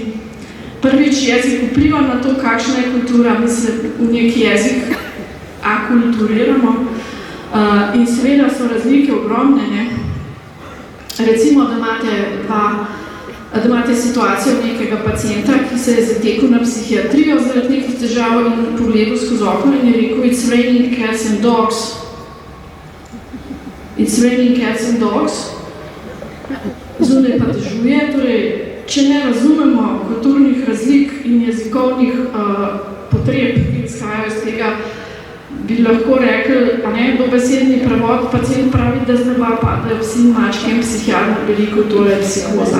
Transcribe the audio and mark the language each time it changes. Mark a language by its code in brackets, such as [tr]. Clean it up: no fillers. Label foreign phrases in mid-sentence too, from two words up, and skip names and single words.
[sl] Prvič, jezik vpliva na to, kakšna je kultura, mi se v neki jezik akulturiramo in seveda so razlike ogromne, ne? Recimo, da imate situacijo nekega pacienta, ki se je zatekel na psihiatrijo zaradi nekih težav in pogledal skozi okno in je rekel, [en] it's raining cats and dogs. It's raining cats and dogs. [sl] Zunaj pa dežuje, torej, če ne razumemo kulturnih razlik in jezikovnih potreb, ki izhajajo iz tega, bi lahko rekli, a ne, dobesedni prevod, pacient pravi, da z neba padajo vsi mačke in psihiatr veliko, to je psihoza.